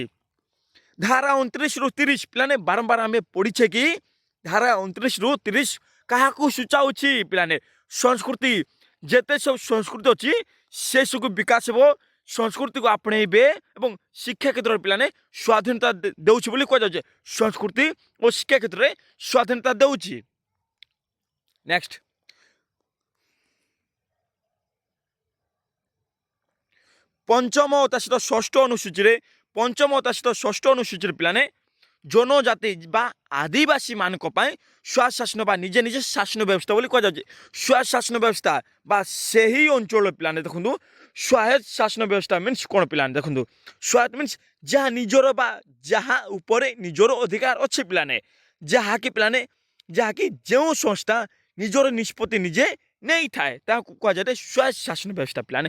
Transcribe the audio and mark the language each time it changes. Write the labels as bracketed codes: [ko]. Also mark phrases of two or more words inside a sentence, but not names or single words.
[or] ଧାରା 29 ରୁ 30 ପିଲାମାନେ ବାରମ୍ବାର ଆମେ ପଢିଛେ କି ଧାରା 29 ରୁ 30 କାହାକୁ ସୂଚାଉଛି ପିଲାମାନେ ସଂସ୍କୃତି ଯେତେ ସବୁ ସଂସ୍କୃତି ଅଛି ସେସବୁ ବିକାଶ ହେବ ସଂସ୍କୃତିକୁ ଆପଣେଇବେ ଏବଂ ଶିକ୍ଷା କ୍ଷେତ୍ରରେ ପିଲାମାନେ ସ୍ୱାଧୀନତା ଦେଉଛି ବୋଲି କୁହାଯାଉଛି ସଂସ୍କୃତି ଓ ଶିକ୍ଷା କ୍ଷେତ୍ରରେ ସ୍ୱାଧୀନତା ଦେଉଛି। ନେକ୍ସଟ ପଞ୍ଚମ ତା ସହିତ ଷଷ୍ଠ ଅନୁସୂଚୀରେ ପିଲାମାନେ ଜନଜାତି ବା ଆଦିବାସୀ ମାନଙ୍କ ପାଇଁ ସ୍ୱଶାସନ ବା ନିଜେ ନିଜେ ଶାସନ ବ୍ୟବସ୍ଥା ବୋଲି କୁହାଯାଉଛି। ସ୍ୱଶାସନ ବ୍ୟବସ୍ଥା ବା ସେହି ଅଞ୍ଚଳ ପିଲାମାନେ ଦେଖନ୍ତୁ ସ୍ୱାୟତ୍ତ ଶାସନ ବ୍ୟବସ୍ଥା ମିନ୍ସ କ'ଣ ପିଲାମାନେ ଦେଖନ୍ତୁ ସ୍ୱାୟତ୍ତ ମିନ୍ସ ଯାହା ନିଜର ବା ଯାହା ଉପରେ ନିଜର ଅଧିକାର ଅଛି ପିଲାମାନେ, ଯାହାକି ପିଲାମାନେ ଯାହାକି ଯେଉଁ ସଂସ୍ଥା ନିଜର ନିଷ୍ପତ୍ତି ନିଜେ ନେଇଥାଏ ତାହାକୁ କୁହାଯାଏ ସ୍ୱାୟତ୍ତ ଶାସନ ବ୍ୟବସ୍ଥା ପିଲାମାନେ।